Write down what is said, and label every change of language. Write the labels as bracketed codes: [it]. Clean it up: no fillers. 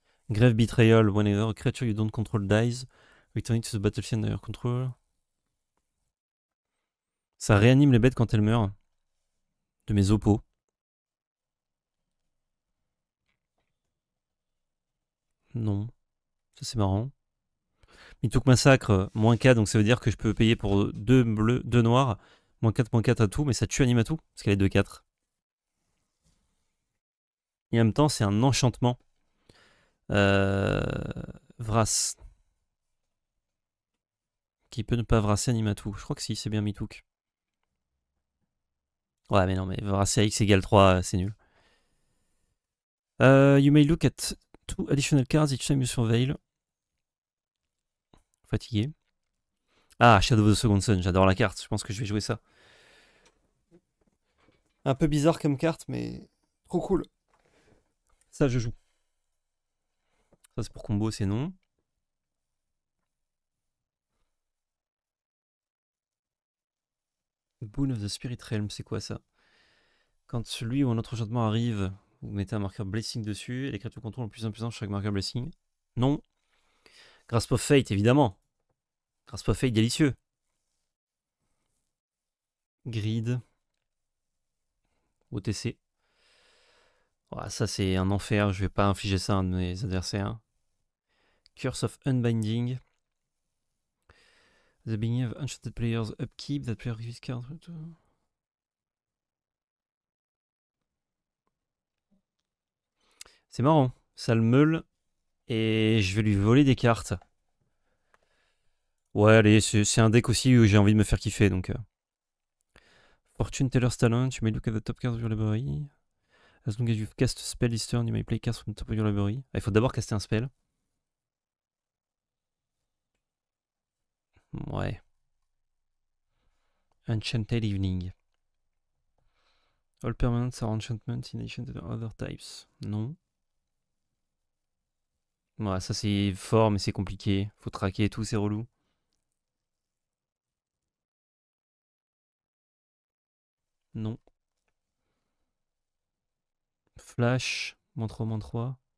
[en] Grave Betrayal, whenever a creature you don't control dies, returning to the battlefield under your control. [fr] Ça réanime les bêtes quand elles meurent. De mes oppos. Non. Ça, c'est marrant. Mitouk Massacre, moins 4, donc ça veut dire que je peux payer pour 2 bleus, 2 noirs. Moins 4 à tout, mais ça tue Animatu, parce qu'elle est 2-4. Et en même temps, c'est un enchantement. Vras. Qui peut ne pas vrasser Animatou. Je crois que si, c'est bien Mitouk. Ouais, mais non, mais vrasser à X égale 3, c'est nul. [en] You may look at 2 additional cards each time you surveil. [fr] Fatigué. Ah, Shadow of the Second Sun, j'adore la carte. Je pense que je vais jouer ça. Un peu bizarre comme carte, mais trop cool. Ça, je joue. Ça, c'est pour combo, c'est non. Boon of the Spirit Realm, c'est quoi ça? Quand celui ou un autre enchantement arrive, vous mettez un marqueur Blessing dessus, et les créatures contrôlent en plus en puissance chaque marqueur Blessing. Non. Grasp of Fate, évidemment. Grasp of Fate, délicieux. Grid. OTC. Oh, ça, c'est un enfer. Je vais pas infliger ça à un de mes adversaires. [en] Curse of Unbinding. The beginning of Enchanted Player's Upkeep. That player gives card. [fr] C'est marrant. Ça le meule. Et je vais lui voler des cartes. Ouais, allez, c'est un deck aussi où j'ai envie de me faire kiffer. Donc, Fortune Teller's Talent. [en] You may look at the top card of your library. As long as you've cast a spell this turn, you may play cards from the top of your library. [fr] Ah, il faut d'abord caster un spell. Ouais. [en] Enchanted Evening. All permanents are enchantments in addition to the other types. [fr] Non. Ouais, ça c'est fort, mais c'est compliqué. Faut traquer et tout, c'est relou. Non. Flash. -3, -3.